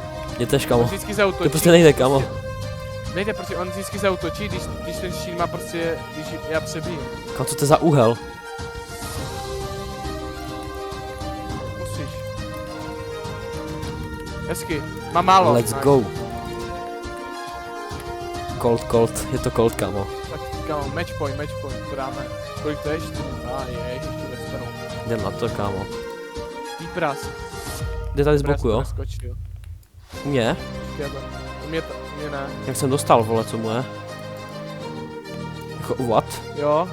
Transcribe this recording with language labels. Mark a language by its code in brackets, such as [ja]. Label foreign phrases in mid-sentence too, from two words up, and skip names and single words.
[cs] Mě tež, On kamo. vždycky zautočí. To prostě nejde, kamo. Nejde, prostě on vždycky zautočí, když ten štít má prostě... Když já přebijím. Kamo, co to je za úhel? Musíš. Hezky. Má málo. [en] Let's nice. go. Cold, [cs] je to cold, kamo. Tak kamo, [en] match point, [cs] to dáme. Kolik to je? 4? Ještě dostanu. Jdem na to, kámo. Výpras. Jde tady z boku, jo? Skočil. U mě? U mě ne. Jak jsem dostal, vole, co mu je? Jako, what? Jo.